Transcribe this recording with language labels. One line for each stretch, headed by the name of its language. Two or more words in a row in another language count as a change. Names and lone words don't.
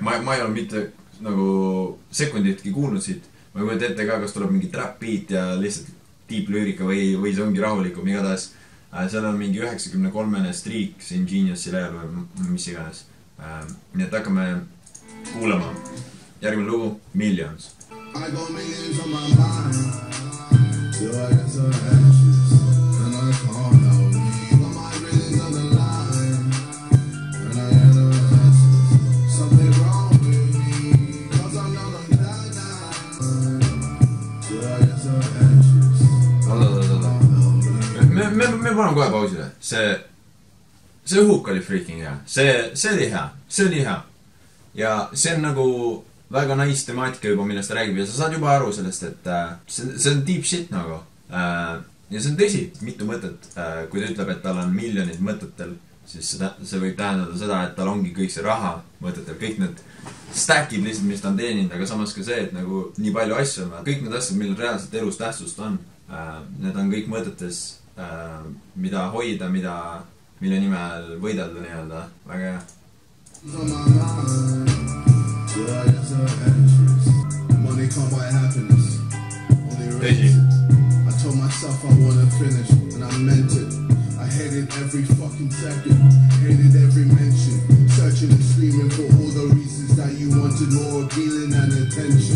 Estonian: Ma ei ole mitte nagu sekunditki kuulnud siit. Ma ei kujuta ette ka, kas tuleb mingi
English: trap beat
Estonian: ja lihtsalt deep lüürika või see ongi rahulikum. Igatahes seal on mingi 93 streak siin Geniusi lehel või mis iganes. Nii et hakkame kuulama. Järgmine lugu, Millions.
English: I got millions on my mind. So I got some ashes, and I can't help me. Got my millions on the line, and I got no answers. Something wrong with me, cause I'm not on that now. So I got some ashes.
Estonian: Me paneme kohe pausile. See hook oli freaking hea. See oli hea. Ja see on nagu väga nice temaatika juba, millest ta räägib ja sa saad juba aru sellest, et see on
English: deep shit
Estonian: nagu. Ja see on tõsi, mitu mõtet. Kui ta ütleb, et tal on miljonid mõtetel, siis see võib tähendada seda, et tal ongi kõik see raha mõtetel, kõik need stackid lihtsalt, mis ta on teeninud, aga samas ka see, et nagu nii palju asju on. Kõik need asjad, millel reaalselt elus tähtsust on, need on kõik mõtetes, mida hoida, mille nimel võidelda nii-öelda. Väga hea.
English: Money come by happiness. I told myself I wanna finish, and I meant it. I hated every fucking second, hated every mention, searching and screaming for all the reasons that you wanted more appealing and attention.